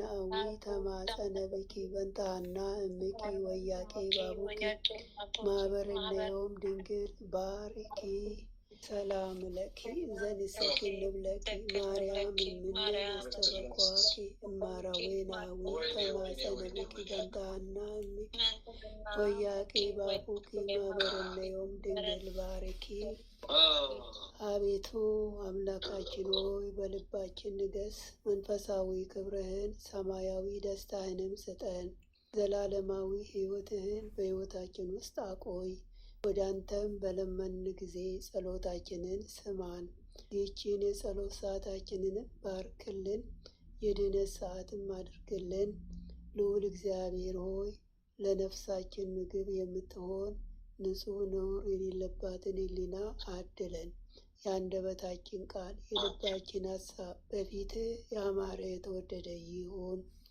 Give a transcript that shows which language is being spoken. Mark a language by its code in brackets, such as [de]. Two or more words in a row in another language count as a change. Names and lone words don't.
[gez] አዊ ተማጸነቢኪ ፈንታሃና እሚኪ ወያቄ ባቡኪ ማበረነዮም ድንግል ባርኪ ሰላም ለኪ እንዘንሰግድ ንብለኪ ማርያም እምን አስተበቋኪ እማረዌን አዊ ተማጸነቢኪ ፈንታሃና እሚኪ ወያቄ ባቡኪ ማበረነዮም ድንግል ባርኪ። [am] አቤቱ አምላካችን ሆይ በልባችን ንገስ፣ መንፈሳዊ ክብርህን ሰማያዊ ደስታህንም ስጠን። ዘላለማዊ ሕይወትህን በሕይወታችን ውስጥ አቆይ። ወደ አንተም በለመን ጊዜ ጸሎታችንን ስማን። ይህችን የጸሎት ሰዓታችንንም ባርክልን፣ የድነት ሰዓትም አድርግልን። ልዑል እግዚአብሔር ሆይ ለነፍሳችን ምግብ የምትሆን ንጹሕ ነውር የሌለባትን ሕሊና አድለን። የአንደበታችን ቃል የልባችን ሀሳብ በፊትህ ያማረ የተወደደ ይሁን።